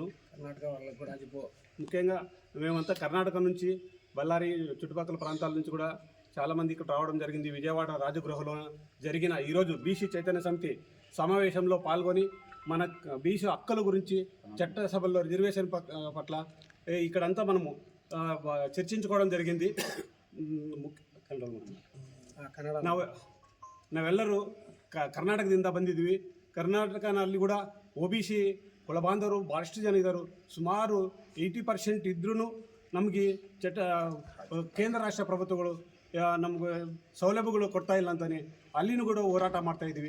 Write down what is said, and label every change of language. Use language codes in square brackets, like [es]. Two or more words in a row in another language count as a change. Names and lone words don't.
[te] కర్ణాటక వాళ్ళకి కూడా ముఖ్యంగా మేమంతా కర్ణాటక నుంచి, బళ్ళారి చుట్టుపక్కల ప్రాంతాల నుంచి కూడా చాలామంది ఇక్కడ రావడం జరిగింది. విజయవాడ రాజగృహలో జరిగిన ఈరోజు బీసీ చైతన్య సమితి సమావేశంలో పాల్గొని మన బీసీ హక్కుల గురించి, చట్టసభల్లో రిజర్వేషన్ పట్ల ఇక్కడంతా మనము చర్చించుకోవడం జరిగింది. [kn] ನಾವೆಲ್ಲರೂ ಕರ್ನಾಟಕದಿಂದ ಬಂದಿದ್ವಿ. ಕರ್ನಾಟಕನಲ್ಲಿ ಕೂಡ OBC ಒಳ ಬಾಂಧವರು ಭಾಳಷ್ಟು ಜನ ಇದ್ದರು. ಸುಮಾರು 80% ಇದ್ರೂ ನಮಗೆ ಕೇಂದ್ರ ರಾಷ್ಟ್ರ ಪ್ರಭುತ್ವಗಳು ನಮಗೆ ಸೌಲಭ್ಯಗಳು ಕೊಡ್ತಾ ಇಲ್ಲ ಅಂತಾನೆ ಅಲ್ಲಿನೂ ಕೂಡ ಹೋರಾಟ ಮಾಡ್ತಾಯಿದ್ವಿ.